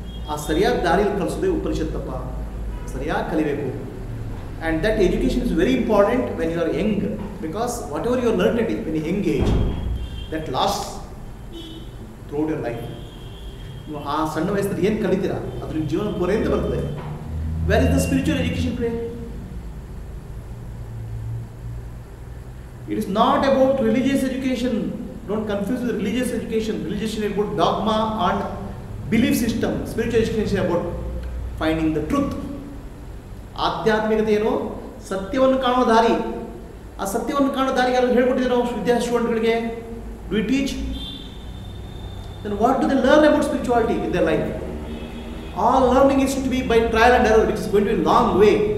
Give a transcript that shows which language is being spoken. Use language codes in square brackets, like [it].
[kn] ಆ ಸರಿಯಾದ ದಾರಿಯಲ್ಲಿ ಕಲಿಸೋದೇ ಉಪನಿಷತ್ತಪ್ಪ. ಸರಿಯಾಗಿ ಕಲಿಬೇಕು. [en] And that education is very important when you are young, because whatever you are learn it when young age, that last throughout your life. [kn] ನೀವು ಆ ಸಣ್ಣ ವಯಸ್ಸಲ್ಲಿ ಏನು ಕಲಿತೀರಾ ಅದು ನಿಮ್ಮ ಜೀವನ ಪೂರೈಂದ ಬರ್ತದೆ. [en] Where is the spiritual education play? It is not about religious education. Don't confuse with religious education. Religious education is about dogma and belief system. Spiritual education is about finding the truth. [kn] ಆಧ್ಯಾತ್ಮಿಕತೆ ಏನು? ಸತ್ಯವನ್ನು ಕಾಣುವ ದಾರಿ. ಆ ಸತ್ಯವನ್ನು ಕಾಣುವ ದಾರಿಗೆ ಯಾರು ಹೇಳ್ಕೊಟ್ಟಿದ್ದೀವಿ ನಾವು ಸ್ಟೂಡೆಂಟ್ಗಳಿಗೆ? [en] Do we teach? Then what do they learn about spirituality in their life? All learning is to be by trial and error, which is going to be a long way.